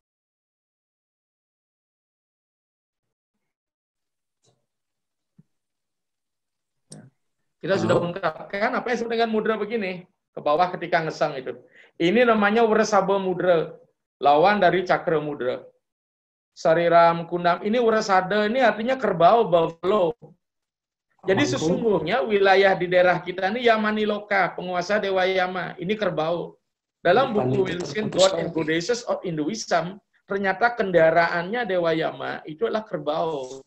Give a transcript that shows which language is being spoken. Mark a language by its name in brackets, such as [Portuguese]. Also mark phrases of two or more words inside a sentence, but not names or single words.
[Indonesian] Kita sudah ungkapkan apa yang disebut dengan mudra begini. Ke bawah ketika ngesang itu. Ini namanya Wresaba mudra. Lawan dari cakra mudra. [Sanskrit] Sariram kundam. [Indonesian] Ini Wresada ini artinya kerbau, buffalo. Jadi sesungguhnya wilayah di daerah kita ini Yamaniloka, penguasa Dewa Yama. Ini kerbau. Dalam buku Wilson, God and Goddesses of Hinduism, ternyata kendaraannya Dewa Yama itu adalah kerbau.